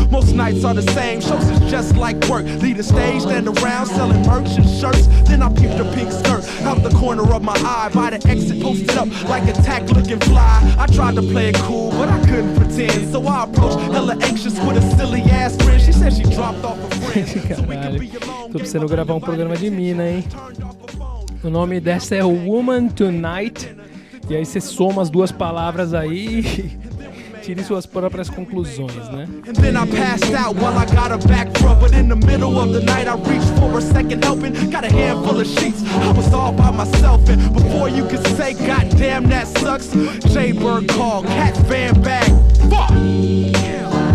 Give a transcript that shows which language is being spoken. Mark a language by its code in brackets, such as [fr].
[en] Most nights are the same, shows is just like work. Lead the stage, stand around selling merch and shirts. Then I peep the pink skirt out the corner of my eye. By the exit, posted up like a tack looking fly. I tried to play it cool, but I couldn't pretend. So I approached hella anxious with a silly ass friend. She said she dropped off a friend. [pt] Caralho, tô precisando gravar um programa de mina, hein? O nome dessa é Woman Tonight. E aí você soma as duas palavras aí e tire suas próprias conclusões, né? [en] And then I passed out while I got a back rub. But in the middle of the night I reached for a second helping. Got a handful of sheets, I was all by myself. And before you could say goddamn that sucks, J-Bird called, cat fan bag, fuck!